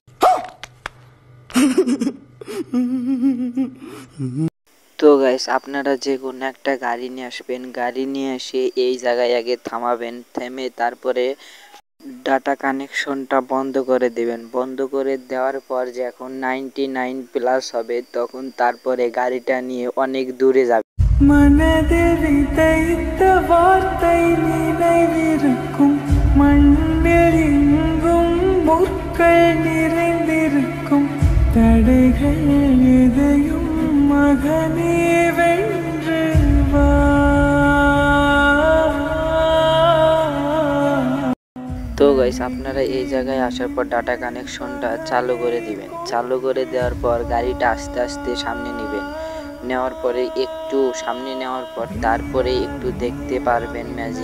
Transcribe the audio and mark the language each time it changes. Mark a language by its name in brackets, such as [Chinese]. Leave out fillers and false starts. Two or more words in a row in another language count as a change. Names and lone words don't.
[Bangla] তো গাইস, আপনারা যে কোনো একটা গাড়ি নিয়ে আসবেন, গাড়ি নিয়ে এসে এই জায়গায় আগে থামাবেন, থেমে তারপরে [English] data connection [Bangla] বন্ধ করে দেবেন। বন্ধ করে দেওয়ার পর যখন 99+ হবে তখন তারপরে গাড়িটা নিয়ে অনেক দূরে যাবে। [Tamil] மனதில் விதைத்த வார்த்தை நினைவிருக்கும், மண்ணில் எங்கும் முற்கள் நிறைந்திருக்கும், தடைகள் எதையும் மகனே வென்று வா। [Bangla] তো গাইস, আপনারা এই জায়গায় আসার পর [English] data connection [Bangla] চালু করে দিবেন। চালু করে দেওয়ার পর গাড়িটা আস্তে আস্তে সামনে নেবেন। নেওয়ার পরে একটু সামনে নেওয়ার পর তারপরে একটু দেখতে পারবেন ম্যাজিক।